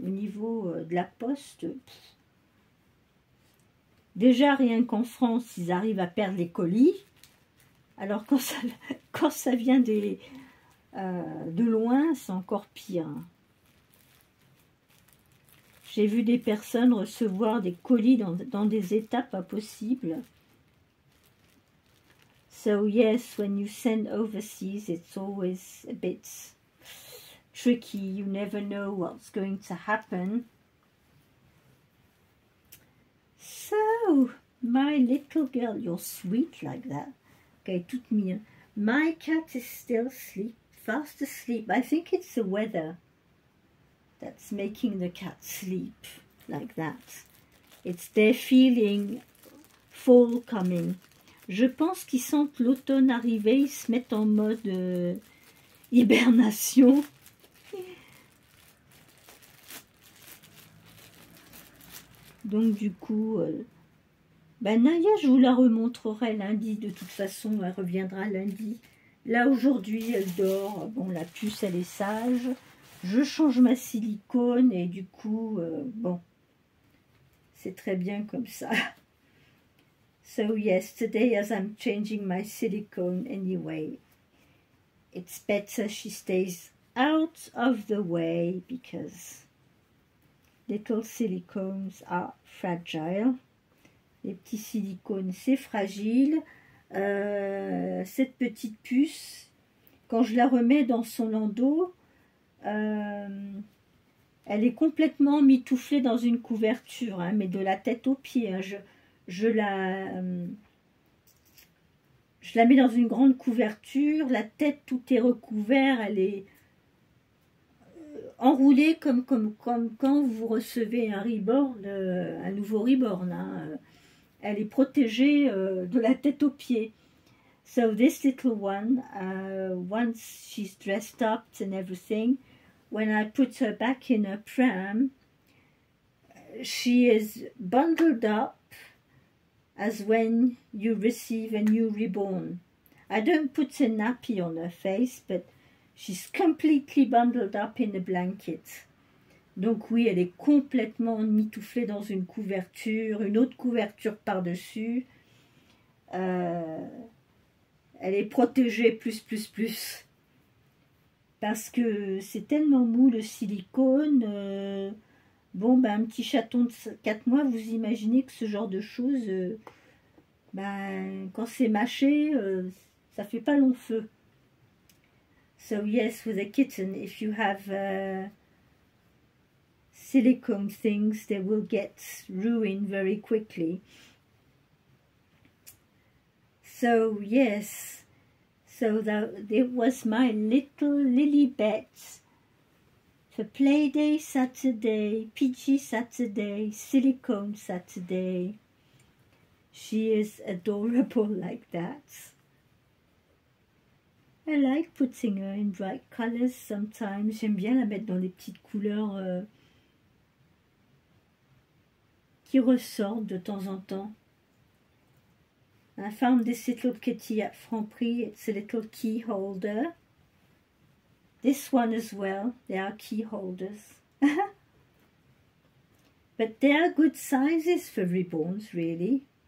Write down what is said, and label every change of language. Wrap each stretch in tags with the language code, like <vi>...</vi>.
<fr>Au niveau de la poste, déjà, rien qu'en France, ils arrivent à perdre les colis. Alors, quand ça vient de loin, c'est encore pire. J'ai vu des personnes recevoir des colis dans des états pas possibles.</fr> <en>So yes, when you send overseas, it's always a bit tricky. You never know what's going to happen. So, my little girl, you're sweet like that. Okay,</en> <fr>toute mignonne.</fr> <en>My cat is still fast asleep. I think it's the weather that's making the cat sleep like that. It's their feeling fall coming.</en> <fr>Je pense qu'ils sentent l'automne arriver, ils se mettent en mode hibernation. Donc du coup, Naya, je vous la remontrerai lundi. De toute façon, elle reviendra lundi. Là, aujourd'hui, elle dort. Bon, la puce, elle est sage. Je change ma silicone et du coup, bon, c'est très bien comme ça.</fr> <en>So yes, today as I'm changing my silicone anyway, it's better she stays out of the way because little silicones are fragile.</en> <fr>Les petits silicones, c'est fragile. Cette petite puce, quand je la remets dans son landau, elle est complètement mitouflée dans une couverture, hein, mais de la tête aux pieds. Hein. Je la mets dans une grande couverture, la tête tout est recouvert, elle est enroulée comme quand vous recevez un reborn, un nouveau reborn. Hein. Elle est protégée de la tête aux pieds.</fr> <en>So this little one, once she's dressed up and everything, when I put her back in her pram, she is bundled up as when you receive a new reborn. I don't put a nappy on her face, but she's completely bundled up in a blanket.</en> <fr>Donc oui, elle est complètement mitouflée dans une couverture, une autre couverture par-dessus. Elle est protégée plus. Parce que c'est tellement mou le silicone. Bon, un petit chaton de 4 mois, vous imaginez que ce genre de choses, quand c'est mâché, ça fait pas long feu.</fr> <en>So yes, with a kitten, if you have silicone things, they will get ruined very quickly. So yes, so it was my little Lilibet. For Playday Saturday, PG Saturday, Silicone Saturday. She is adorable like that. I like putting her in bright colors sometimes.</en> <fr>J'aime bien la mettre dans des petites couleurs qui ressortent de temps en temps.</fr> <en>I found this little kitty at Franprix. It's a little key holder. This one as well, they are key holders. But they are good sizes for reborns, really.</en>